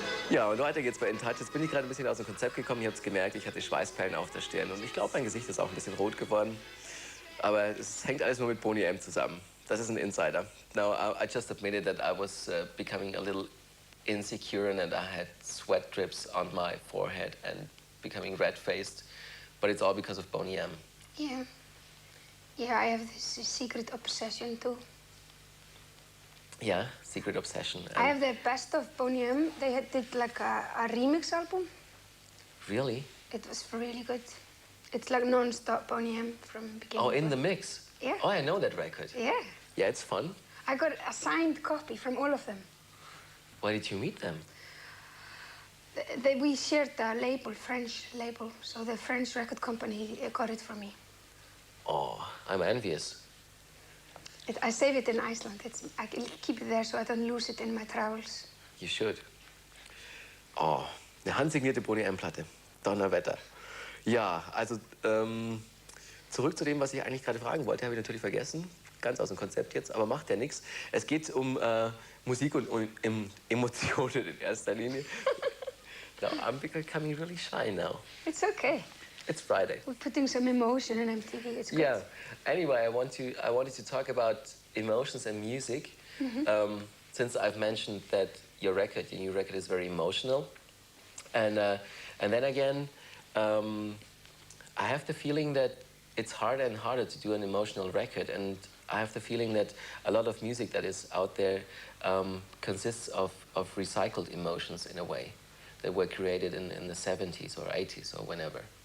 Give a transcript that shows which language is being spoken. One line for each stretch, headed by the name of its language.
German: Ja, und weiter geht's bei In Touch. Jetzt bin ich gerade ein bisschen aus dem Konzept gekommen. Ihr habt es gemerkt, ich hatte Schweißperlen auf der Stirn. Und ich glaube, mein Gesicht ist auch ein bisschen rot geworden. Aber es hängt alles nur mit Boney M zusammen. Das ist ein Insider.
English: Now, I just admitted that I was becoming a little insecure and that I had sweat drips on my forehead and becoming red-faced. But it's all because of Boney M. Yeah. Yeah, I have this secret obsession too. Yeah, secret obsession. I have the best of Boney M. Did like a remix album. Really? It was really good. It's like non-stop Boney M from beginning. Oh, in to the end. mix? Yeah. Oh, I know that record. Yeah. Yeah, it's fun. I got a signed copy from all of them. Where did you meet them? We shared a label, French label, so the French record company got it for me. Oh, I'm envious. I save it in Iceland. I can keep it there so I don't lose it in my travels. You should.
German: Oh, eine handsignierte Boney M-Platte. Donnerwetter. Ja, also zurück zu dem, was ich eigentlich gerade fragen wollte, habe ich natürlich vergessen. Ganz aus dem Konzept jetzt, aber macht ja nichts. Es geht um Musik und Emotionen in erster Linie.
English: Now, I'm becoming really shy now. It's okay. It's Friday. We're putting some emotion in MTV. It's good. Yeah. Anyway, I wanted to talk about emotions and music. Since I've mentioned that your new record is very emotional, and then again, I have the feeling that it's harder and harder to do an emotional record, and I have the feeling that a lot of music that is out there consists of recycled emotions in a way that were created in the 70s or 80s or whenever.